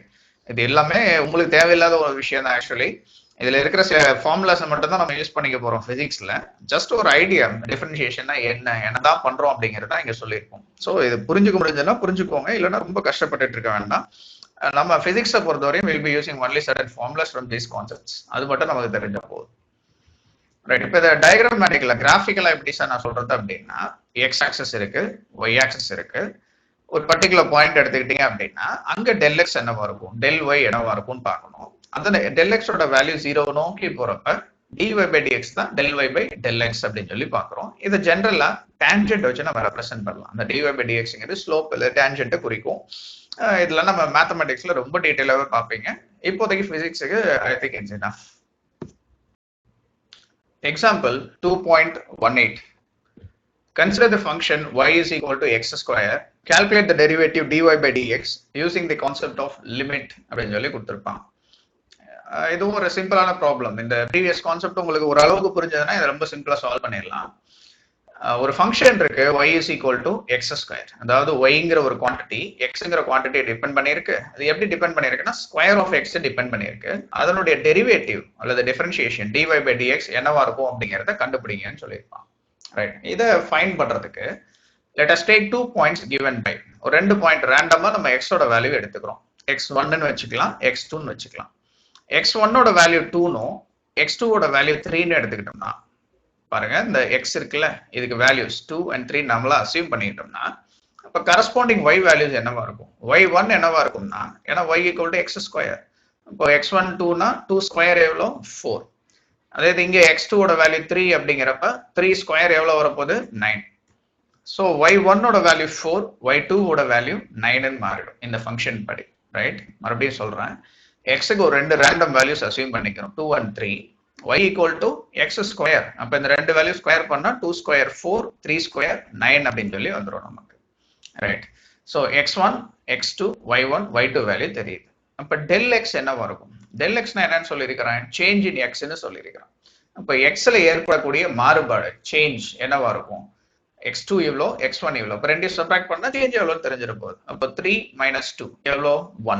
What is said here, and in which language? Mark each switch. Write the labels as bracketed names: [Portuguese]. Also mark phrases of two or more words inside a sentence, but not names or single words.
[Tamil] இது எல்லாமே உங்களுக்கு தேவையில்லாத ஒரு விஷயம் தான். ஆக்சுவலி இதுல இருக்கிற சில ஃபார்முலாஸ் மட்டும் தான் நம்ம யூஸ் பண்ணிக்க போறோம் பிசிக்ஸ்ல. ஜஸ்ட் ஒரு ஐடியா, டிஃபரன்ஷியேஷன்னா என்னதான் பண்றோம் அப்படிங்கறத இங்க சொல்லியிருக்கோம். ஸோ இது புரிஞ்சுக்க முடிஞ்சதுன்னா புரிஞ்சுக்கோங்க, இல்லைன்னா ரொம்ப கஷ்டப்பட்டு இருக்க வேண்டாம். நம்ம பிசிக்ஸை பொறுத்தவரையும் [English] will be using only certain formulas from these concepts. [Tamil] அது மட்டும் நமக்கு தெரிஞ்ச போதும். ரைட்? இப்போ இந்த [English] diagrammatically graphically [Tamil] எப்படி சார் நான் சொல்றது அப்படின்னா [English] x axis [Tamil] இருக்கு, [English] y axis [Tamil] இருக்கு. ஒரு [English] particular point [Tamil] எடுத்துக்கிட்டீங்க அப்படின்னா அங்க [English] del x [Tamil] என்னவா இருக்கும், [English] del y [Tamil] என்னவா இருக்கும்னு பார்க்கணும். அந்த [English] del x [Tamil] ஓட வேல்யூ 0 நோக்கி போறப்ப [English] dy by dx தான் del y by del x [Tamil] அப்படின்னு சொல்லி பார்க்கிறோம். இதை [English] generally tangent [Tamil] வச்சு நம்ம ரெப்ரசென்ட் பண்ணலாம். அந்த [English] dy by dx [Tamil] ங்கிறது ஸ்லோப் இல்ல டேன்ஜென்ட்டை குறிக்கும். இதெல்லாம் நம்ம மேத்தமெட்டிக்ஸ்ல ரொம்ப டீடைலாவே பார்ப்பீங்க. [English] இப்போதைக்கு physics I think it's enough. Example 2.18. Consider the function y is equal to x square. Calculate the derivative dy by dx using the concept of limit [Tamil] அப்படின்னு சொல்லி கொடுத்துருப்பான். இதுவும் ஒரு [English] simple problem. [Tamil] இந்த [English] previous concept [Tamil] உங்களுக்கு ஒரு அளவுக்கு புரிஞ்சதுன்னா இதை ரொம்ப [English] simply solve [Tamil] பண்ணிடலாம். ஒரு ஃபங்க்ஷன் இருக்கு [English] y is equal to x square. [Tamil] அதாவது yங்கிற ஒரு குவாண்டிட்டி xங்கிற குவாண்டிட்டியை டிபெண்ட் பண்ணியிருக்கு. அது எப்படி டிபெண்ட் பண்ணியிருக்குன்னா [English] square of x depend [Tamil] பண்ணியிருக்கு. அதனுடைய டெரிவேட்டிவ் அல்லது [English] differentiation dy by dx [Tamil] என்னவா இருக்கும் அப்படிங்கிறத கண்டுபிடிங்கன்னு சொல்லியிருப்பான். ரைட், இதை ஃபைண்ட் பண்றதுக்கு [English] let us take 2 points given by [Tamil] ஒரு 2 பாயிண்ட் ரேண்டமா நம்ம x ஓட வேல்யூ எடுத்துக்கிறோம். x1 ன்னு வச்சுக்கலாம், x2 ன்னு வச்சுக்கலாம். x1 ஓட வேல்யூ 2 னும் x2 ஓட வேல்யூ 3 ன்னு எடுத்துக்கிட்டோம்னா பாருங்க, இந்த x இருக்குல்ல, இதுக்கு [English] values 2 and 3 [Tamil] நம்மள அசியூம் பண்ணிட்டோம்னா அப்ப [English] corresponding y values [Tamil] என்னவா இருக்கும்? y1 என்னவா இருக்கும்னா, ஏன்னா [English] y equal to x square. [Tamil] இப்போ x1 2 னா 2 ஸ்கொயர் எவ்வளோ? 4. அதே இங்க x2 ஓட வேல்யூ 3 அப்படிங்கிறப்ப 3 ஸ்கொயர் எவ்வளவு வரப்போகுது? 9. ஸோ y1 ஓட வேல்யூ 4, y2 ஓட வேல்யூ 9 ன்னு மாறிடும் இந்த ஃபங்க்ஷன் படி. ரைட், மறுபடியும் சொல்றேன், x-க்கு ஒரு 2 [English] random values [Tamil] அசியூம் பண்ணிக்கிறோம், 2 and 3. [English] y equal to x square. [Tamil] அப்ப இந்த ரெண்டு வேல்யூ ஸ்கொயர் பண்ணா 2 ஸ்கொயர் 4, 3 ஸ்கொயர் 9 அப்படின்னு சொல்லி வந்துடும் நமக்கு. [English] right, so [Tamil] x1, x2, y1, y2 வேல்யூ தெரியுது. அப்ப [English] del x [Tamil] என்னவா இருக்கும்? [English] del x [Tamil] என்னன்னு சொல்லியிருக்கிறேன்? [English] change in x ன்னு சொல்லியிருக்கிறேன். [Tamil] அப்ப x-ல ஏற்படக்கூடிய மாறுபாடு சேஞ்ச் என்னவா இருக்கும்? x2 இவ்வளோ, x1 இவ்வளோ. அப்ப ரெண்டையும் சப்ராக்ட் பண்ணா சேஞ்ச் எவ்வளோ தெரிஞ்சிட போகுது. அப்ப 3 minus 2 எவ்வளோ? 1.